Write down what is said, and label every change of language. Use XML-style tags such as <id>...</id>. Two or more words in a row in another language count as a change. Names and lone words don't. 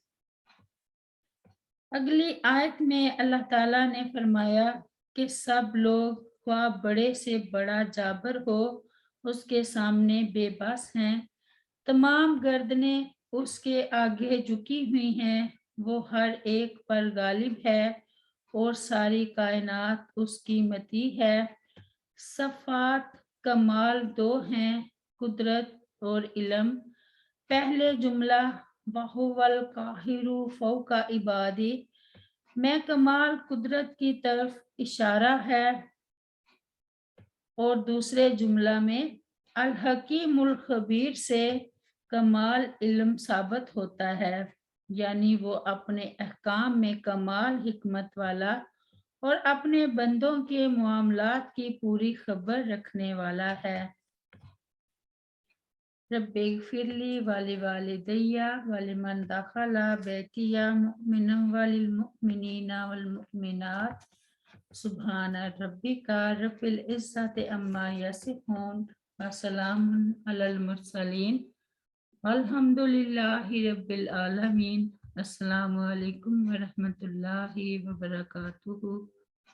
<ur>اگلی آیت میں اللہ تعالیٰ نے فرمایا کہ سب لوگ خواہ بڑے سے بڑا جابر ہو اس کے سامنے بےبس ہیں، تمام گردنیں اس کے آگے جھکی ہوئی ہیں، وہ ہر ایک پر غالب ہے اور ساری کائنات اس کی مطیع ہے. صفات کمال دو ہیں، قدرت اور علم. پہلے جملہ</ur> <ar>وهو القاهر فوق عباده</ar> <ur>میں کمال قدرت کی طرف اشارہ ہے، اور دوسرے جملہ میں</ur> <ar>الحكيم الخبير</ar> <ur>سے کمال علم ثابت ہوتا ہے، یعنی وہ اپنے احکام میں کمال حکمت والا اور اپنے بندوں کے معاملات کی پوری خبر رکھنے والا ہے.</ur> <ar>رب اغفر لی ولوالدی ولمن دخل بیتی مؤمنا وللمؤمنین والمؤمنات سبحان ربک رب العزت عما یصفون وسلام علی المرسلین والحمد للہ رب العالمین۔ السلام علیکم ورحمۃ اللہ وبرکاتہ۔</ar>